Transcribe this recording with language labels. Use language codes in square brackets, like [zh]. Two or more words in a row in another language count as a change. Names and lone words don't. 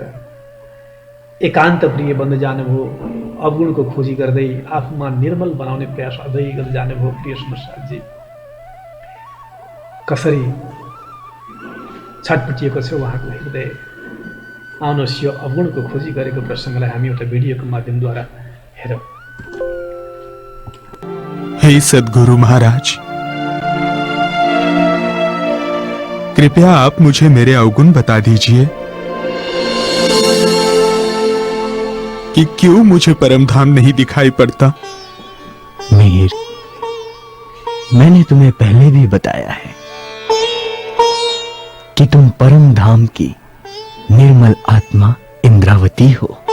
[ne] एकान्त प्रिय बन्दै जानुभयो। अवगुणको खोजी गर्दै आफूमा निर्मल बनाउने प्रयास अझै गर्दै जानुभयो। प्रिय सुन्दरजी, कसरी छटपटिएको छ उहाँको हृदय। आउनुहोस् यो अवगुणको खोजी गरेको प्रसङ्गलाई हामी एउटा भिडियोको माध्यमद्वारा हेरौँ। [hi] हे सद्गुरु महाराज, कृपया आप मुझे मेरे अवगुण बता दीजिए कि क्यों मुझे परम धाम नहीं दिखाई पड़ता। मिहिर, मैंने तुम्हें पहले भी बताया है कि तुम परम धाम की निर्मल आत्मा इंद्रावती हो।